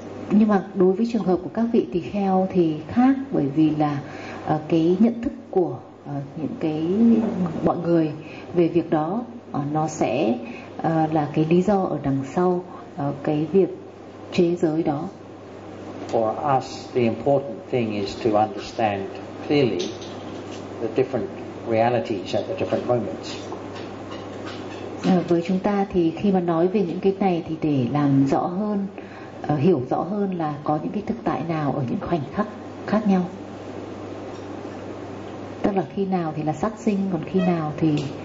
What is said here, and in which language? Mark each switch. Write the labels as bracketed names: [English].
[Vietnamese] Nhưng mà đối với trường hợp của các vị tỳ kheo thì khác, bởi vì là cái nhận thức của những cái mọi người về việc đó nó sẽ là cái lý do ở đằng sau cái việc chế giới đó. [English] For us, the important thing is to understand clearly the different realities at the different moments. [Vietnamese] Với chúng ta thì khi mà nói về những cái này thì để làm rõ hơn, hiểu rõ hơn là có những cái thực tại nào ở những khoảnh khắc khác nhau. Tức là khi nào thì là sát sinh, còn khi nào thì